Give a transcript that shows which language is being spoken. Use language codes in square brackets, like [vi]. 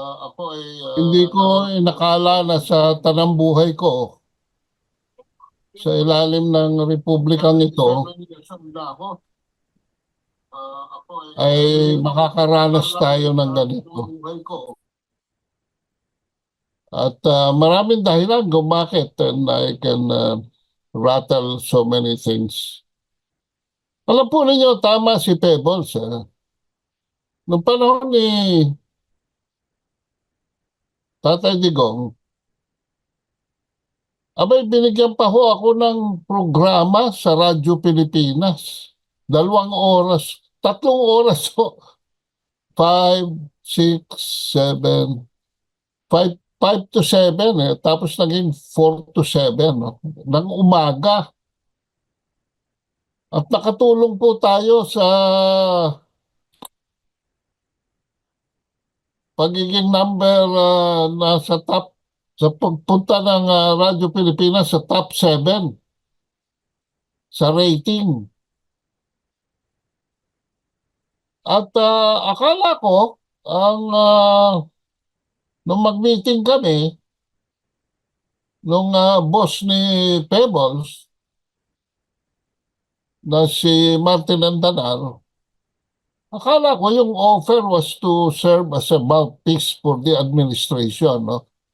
[tl] Ako ay hindi ko inakala na sa tanang buhay ko sa ilalim ng republikang ito ay makakaranas tayo ng ganito. At maraming dahilan kung bakit, [en] and I can rattle so many things. [tl] Alam po ninyo, tama si Pebbles. Noong panahon ni Tatay Digong, abay binigyan pa ho ako ng programa sa Radyo Pilipinas. 2 oras, 3 oras ho. 5, 6, 7, 5 to 7 eh. Tapos naging 4 to 7 no? Ng umaga. At nakatulong po tayo sa pagiging number nasa top sa pagpunta ng Radyo Pilipinas sa top 7 sa rating. At akala ko ang nung mag-meeting kami nung boss ni Pebbles na si Martin Andanar, akala ko yung offer [en] was to serve as a mouthpiece for the administration, [tl] no?